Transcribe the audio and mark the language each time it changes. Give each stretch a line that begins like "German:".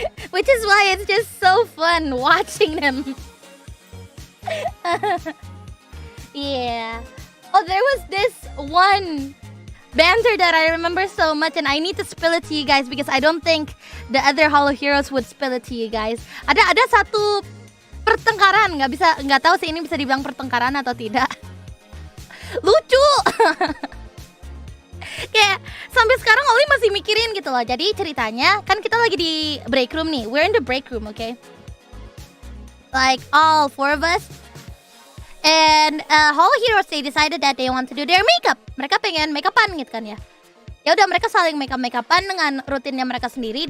English: Which is why it's just so fun watching them. Yeah. Oh, there was this one banter that I remember so much, and I need to spill it to you guys because I don't think the other Holoheroes would spill it to you guys.
Indonesian: Ada satu pertengkaran, nggak tahu sih ini bisa dibilang pertengkaran atau tidak. Lucu. Kayak sampai sekarang Oli masih mikirin gitu loh. Jadi ceritanya kan kita lagi di break room nih.
English: We're in the break room, okay? Like all four of us. And Holoheroes, they decided that they want to do their makeup.
Indonesian: Mereka pengen make-upan gitu kan ya. Ya udah mereka saling make-upan dengan rutinnya mereka sendiri.